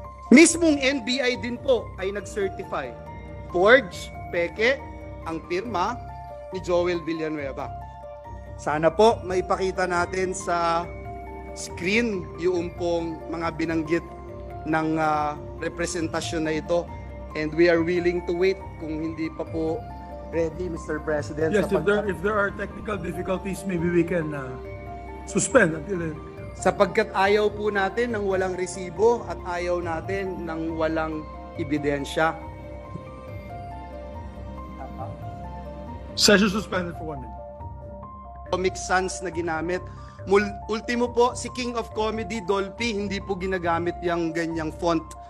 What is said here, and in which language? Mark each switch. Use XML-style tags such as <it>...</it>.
<tl>Mismong NBI din po ay nag-certify. Forge, peke, ang pirma ni Joel Villanueva. Sana po maipakita natin sa screen yung pong mga binanggit ng representasyon na ito.</tl> <en>And we are willing to wait</en> <tl>kung hindi pa po</tl> <en>ready, Mr. President. Yes, if there are technical difficulties, maybe we can suspend until then.</en> <tl>Sapagkat ayaw po natin ng walang resibo at ayaw natin ng walang ebidensya.</tl> <en>Session suspended for 1 minute.</en> <tl>Comic Sans na ginamit. Ultimo po, si King of Comedy, Dolphy, hindi po ginagamit yung ganyang font.</tl>